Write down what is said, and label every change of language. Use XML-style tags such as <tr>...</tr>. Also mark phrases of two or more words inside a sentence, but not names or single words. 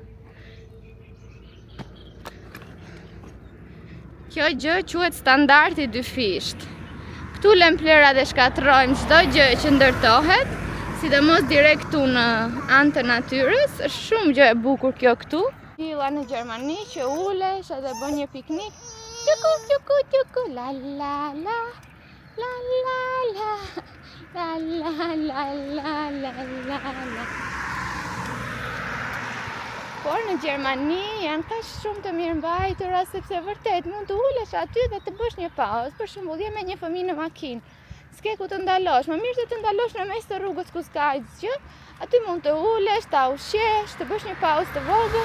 <sq>Kjo gjë quhet standardi dyfisht. Këtu lëm plera dhe shkatrojmë çdo gjë që ndërtohet, sidomos direkt këtu në anë të natyrës. Është shumë gjë e bukur kjo këtu. Jilla në Gjermani që ulesh edhe bën një piknik. Tjuku, tjuku, tjuku, la la la, la la la, la la la la la la la. Por në Gjermani janë kaq shumë të mirëmbajtura sepse vërtet mund të ulesh aty dhe të bësh një pauzë. Për shembull, je me një fëmijë në makinë. S'ke ku të ndalosh, më mirë se të ndalosh në mes të rrugës ku s'ka asgjë. Aty mund të ulesh, ta ushqesh, të bësh një pauzë të vogël.</sq>